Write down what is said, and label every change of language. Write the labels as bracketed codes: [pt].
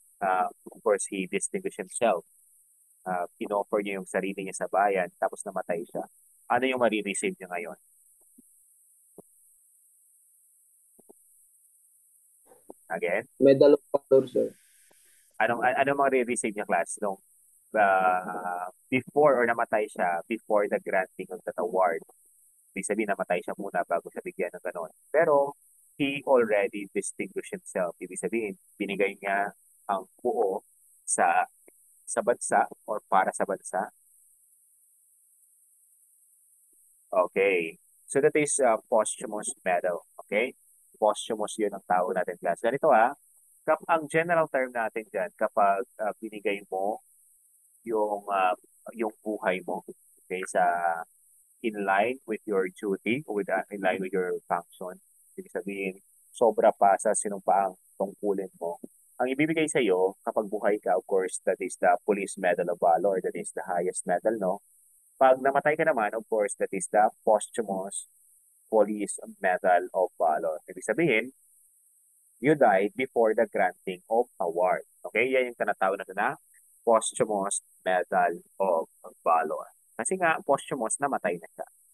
[en] Of course, he distinguished himself. [tl] Inoffer niya yung sarili niya sa bayan, tapos namatay siya. Ano yung marireceive niya ngayon? [en] Again? Medal of Valor, sir. [tl] Anong marireceive niya, [en] class? Nung before or [tl] namatay siya, [en] before the granting of that award. [tl] Ibig sabihin, namatay siya muna bago siya bigyan ng ganon. [en] Pero, he already distinguished himself. [tl] Ibig sabihin, binigay niya ang buo sa bansa or para sa bansa. [en] Okay. So that is posthumous medal. Okay? Posthumous [tl] yun ang tao natin, [en] class. [tl] Ganito ang general term natin dyan, kapag binigay mo yung buhay mo, okay, [en] in line with your duty, in line with your function, [tl] ibig sabihin, sobra pa sa sinumpaang tungkulin mo. Ang ibibigay sa iyo kapag buhay ka, [en] of course, that is the Police Medal of Valor, that is the highest medal, no? [tl] Pag namatay ka naman, [en] of course, that is the posthumous Police Medal of Valor. [tl] Ibig sabihin, [en] you died before the granting of award. Okay? [tl] Yan yung tinatawag na [en] posthumous Medal of Valor. [tl] Kasi nga, posthumous, namatay na siya.